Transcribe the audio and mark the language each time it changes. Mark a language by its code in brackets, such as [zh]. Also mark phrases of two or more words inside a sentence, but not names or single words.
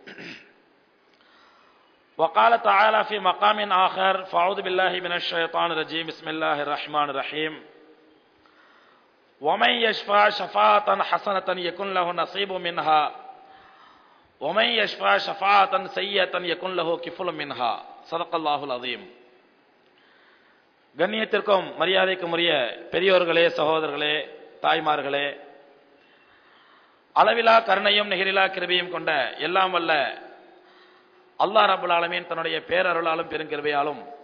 [ar] وقال تعالى في مقام آخر فأعوذ بالله من الشيطان الرجيم بسم الله الرحمن الرحيم ومن يشفع شفاعة حسنة يكن له نصيب منها ومن يشفع شفاعة سيئة يكن له كفل منها صدق الله العظيم. [ta] கண்ணியத்திற்கும் மரியாதைக்கும் உரிய பெரியோர்களே, சகோதரர்களே, தாய்மார்களே, அளவிலா கருணையும் நிகரிலா கிருபையும் கொண்ட எல்லாம் வல்ல அல்லாஹ் [ar] رب العالمين [ta] தன்னுடைய பேரருளாலும் பெருங்கிருபையாலும்